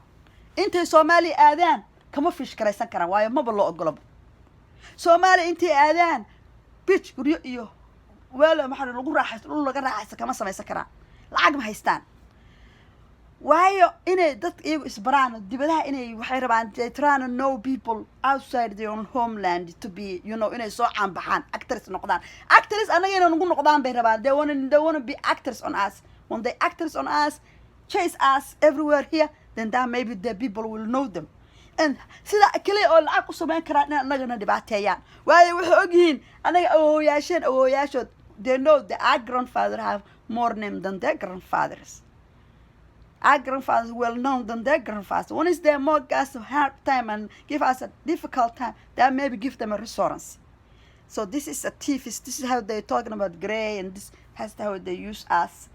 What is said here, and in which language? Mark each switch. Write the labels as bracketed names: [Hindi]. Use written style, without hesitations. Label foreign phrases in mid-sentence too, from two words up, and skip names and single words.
[Somali] Intay Soomaaliya aadaan kama fish karaysan karaan waayo maba loo ogolaba. Soomaaliya intay aadaan beach guryo iyo wala maxaa lagu raaxaysto dhul laga raaxaysto kama samaysan karaan, lacag ma haystaan. Waayo inay dadka iyagu isbaraan dibadaha inay waxay rabaan, [English] they trying to know people outside their own homeland to be, you know, [Somali] inay soo caan baxaan, actors noqdaan. Actors anaga inay nagu noqdaan bay rabaan. [English] They want to be actors on us. When they actors on us, chase us everywhere here, then that maybe the people will know them. [Somali] And sida kaliya oo lacag u sameyn karaan in anagana dhibaateeyaan. Waayo waxay ogyihiin anaga awooyaashood, [English] they know that our grandfather have more name than their grandfathers. Our grandfathers well known than their grandfathers. When is there more guys to hard time and give us a difficult time, that maybe give them a resource. So this is a thief. This is how they're talking about Gray, and this has how they use us.